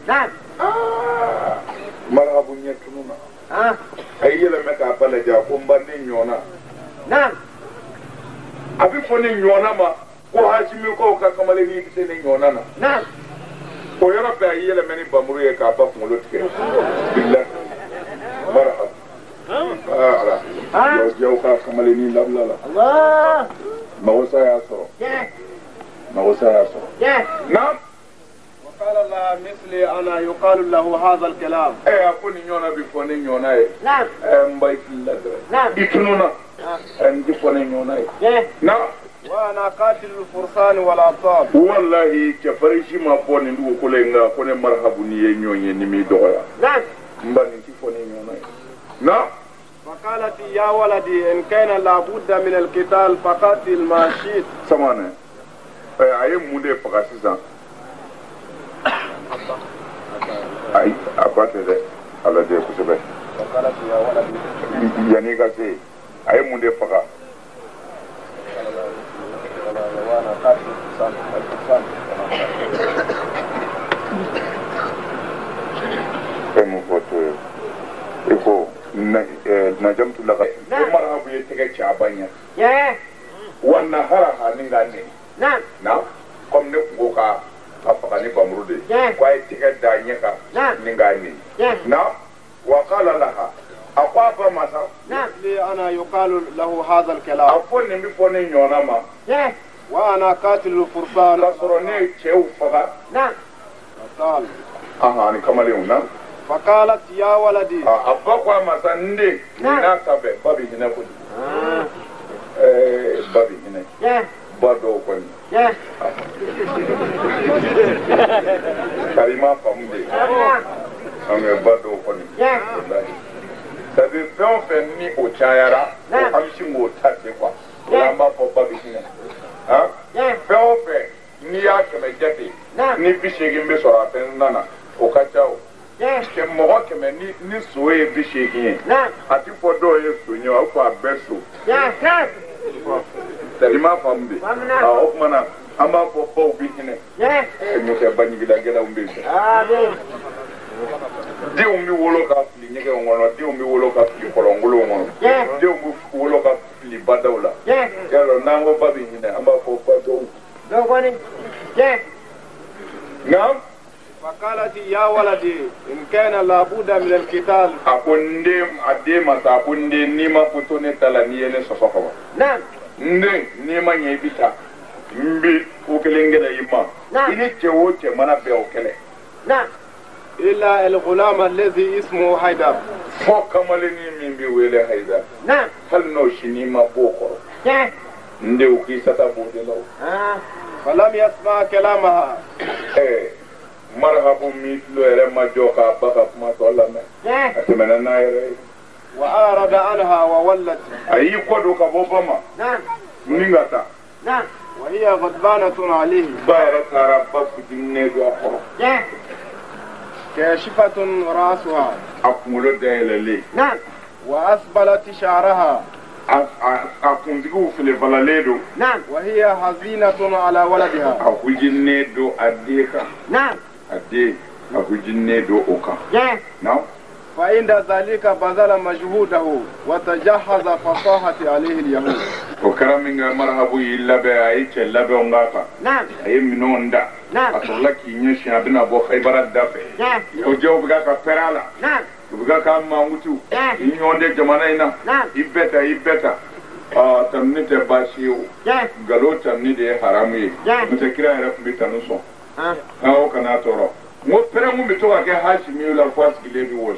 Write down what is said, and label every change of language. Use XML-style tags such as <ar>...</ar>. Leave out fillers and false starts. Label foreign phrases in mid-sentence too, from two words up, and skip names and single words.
<bm>Marahabu ɲɛ tununa a y'i yɛlɛmɛ k'a ba lajɛ a ko n ba ne ɲɔna a bɛ fɔ ne ɲɔna ma ko Hasimikaw ka kamalennin bɛ se ne ɲɔna na o yɔrɔ bɛɛ a y'i yɛlɛmɛ ni bamuru ye k'a ba kunkolo tigɛ bilahi Marahaba ala jɔw ka kamalennin labila la magosa y'a sɔrɔ naam</bm> <ar>وقال لها مثل أنا يقال له هذا الكلام</ar> <bm>a ko nin ɲɔna bi fɔ ne ɲɔna ye n ba i filila dɔrɔn i tununa n ti fɔ ne ɲɔna ye naam</bm> <ar>وأنا قاتل الفرسان والأبطال</ar> <bm>wallahi cɛfarin si ma bɔ nin dugukolo in kan ko ne Marahabu ni ye ɲɔgɔn ye ni m'i dɔgɔya n ba nin ti fɔ ne ɲɔna ye naam</bm> <ar>فقالت يا ولدي إن كان لابد من القتال فقاتل ما شئت</ar> <bm>samana a ye mun de faga sisan ayi a ba tɛ dɛ a lajɛ kosɛbɛ yanni ka se a ye mun de faga fɛn min fɔ to ye i ko najamtu la ko Marahabu ye tɛgɛ ci a ba ɲɛ wa nahara ni ka ne na comme ne kun ko ka faga ni bamuru de ko a ye tɛgɛ da ɲɛ kan ni ka ne na</bm> <ar>وقال لها</ar> <bm>a ko a ba ma sa</bm> <ar>مثلي أنا يقال له هذا الكلام</ar> <bm>a fɔ nin bɛ fɔ ne ɲɔna ma</bm> <ar>وأنا قاتل الفرسان</ar> <bm>k'a sɔrɔ ne ye cɛw faga</bm> <ar>قال</ar> <bm>ni kamalenw na</bm> <ar>فقالت يا ولدي</ar> <bm>a ba ko a ma sa n den nin n'a ta bɛɛ ba bɛ hinɛ kojugu ba bɛ hinɛ ba dɔw kɔni karima faamu de an ba dɔw kɔni</bm> <fr>c'est à dire</fr> <bm>fɛn o fɛn ni o cayara an bɛ sin k'o ta ten quoi o la an b'a fɔ ba bɛ hinɛ fɛn o fɛn n'i y'a kɛmɛ jate ni 80 bɛ sɔrɔ a fɛn na o ka ca o mɔgɔ kɛmɛ ni so ye 80 ye a ti fɔ dɔw ye so ye a bɛ fɔ a bɛɛ so i m'a faamu de o tuma na an b'a fɔ baw bɛ hinɛ n'o tɛ baɲigilagɛlɛnw bɛ yen denw bɛ wolo ka fili ɲɛgɛnw kɔnɔ denw bɛ wolo ka fili kɔlɔnkolonw kɔnɔ denw bɛ wolo ka fili badaw la yarɔ n'an ko ba bɛ hinɛ an b'a fɔ ba dɔw nka</bm> <ar>فقالت يا ولدي إن كان لابد من القتال</ar> <bm>a ko n den a den ma sa a ko n den n'i ma foto ne ta la n'i ye ne sɔsɔ ka ban n den n'i ma ɲɛ i bɛ taa n bɛ ko kelen kɛlɛ i ma i ni cɛ o cɛ mana bɛn o kɛlɛ</bm> <ar>إلا الغلام الذي اسمه حيدر</ar> <bm>fɔ kamalennin min bɛ wele Hayidara hali n'o si n'i ma bɔ o kɔrɔ n den o k'i sata b'o de la o</bm> <ar>فلم يسمع كلامها</ar> <bm>Marahabu min tulo yɛrɛ ma jɔ k'a ba ka kuma tɔ lamɛn a tɛmɛna n'a yɛrɛ ye</bm> <ar>وأعرض عنها وولت</ar> <bm>a y'i kɔ don ka bɔ ba ma ni ka taa</bm> <ar>وهي غضبانة عليه</ar> <bm>ba yɛrɛ taara ba fitinin don a kɔrɔ</bm> <ar>كاشفة رأسها</ar> <bm>a kunkolo dayɛlɛlen</bm> <ar>وأسبلت شعرها</ar> <bm>a kuntigiw filibalalen don</bm> <ar>وهي حزينة على ولدها</ar> <bm>a hujinnen don a den kan a den a hujinnen don o kan na</bm> <ar>فعند ذلك بذل مجهوده وتجهز فصاحة عليه اليهود</ar> <bm>o kɛra min kɛ Marahabu y'i labɛn a ye cɛ labɛnw k'a kan a ye minɛnw da a sɔrɔla k'i ɲɛsin a bɛna bɔ Hayibara da fɛ o jɛw bɛ ka pɛrɛn a la u bɛ ka mankutu i ɲɔgɔn tɛ jamana in na i bɛɛ ta tamini tɛ baasi ye o nkalon tamini de ye haramu ye n'o tɛ kira yɛrɛ tun bɛ tanu sɔn o kana tɔɔrɔ n ko pɛrɛn mun bɛ to ka kɛ Hasimi la fo a sigilen bɛ wɔsi</bm>